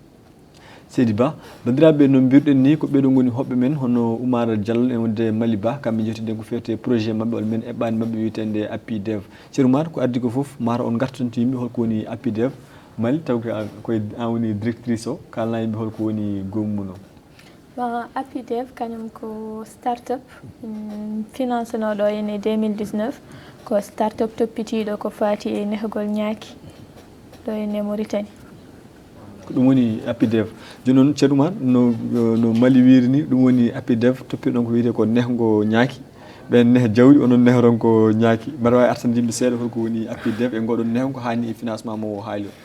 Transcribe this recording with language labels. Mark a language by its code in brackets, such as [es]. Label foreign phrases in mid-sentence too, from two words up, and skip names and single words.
[ff] Seydi Ba bandiraɓe no mbirɗen ni ko ɓeɗo goni hoɓɓe men hono Oumar Diallo e wonde Mali Ba kamɓe jettiden ko fewte projet mabɓe walla men eɓɓani mabɓe wiyetende APIDEV ceerno Oumar ko addi ko foof mata on gartanto yimɓe holko woni APIDEV Mali taw koye an woni directrice o kalna yimɓe holko woni gomuno bon APIDEV kañum ko [fr] start-up finance [ff] noɗo ene 2019 ko start-up toppitiɗo ko fati e nehgol ñaaki ɗo ene Mauritanie ko ɗum woni APIDEV joni noon ceerno Oumar no Mali wiiri ni ɗum woni APIDEV toppirɗon ko wiyete ko nehgo ñaaki ɓen neha jawdi onon nehron ko ñaaki mbaɗa wawi artande yimɓe seeɗa holko woni APIDEV e ngoɗon nehgo ko hanni e financement mo haali o